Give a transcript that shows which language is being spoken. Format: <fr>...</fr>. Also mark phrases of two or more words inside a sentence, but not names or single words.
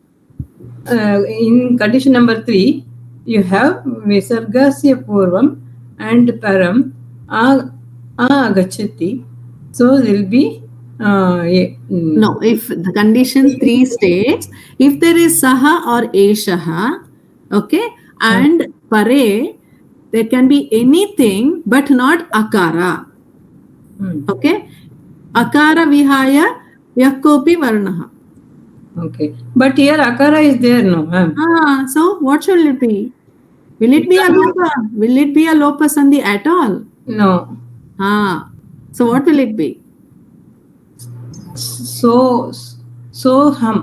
<en>In condition number 3, you have</en> <sa>Visargasya Purvam</sa> <en>and</en> <sa>Param agachati.</sa> <en>So there will be no, if the condition 3 states, if there is Saha or Eshaha, okay, and Pare, there can be anything but not Akara. Okay?</en> <sa>Akara vihaya yakopi varnaha.</sa> <en>Okay. But here Akara is there, no, ma'am. So what should it be? Will it be a Lopa? Will it be a</en> <sa>Lopa Sandhi</sa> <en>at all? No. So what will it be? So hum.</en>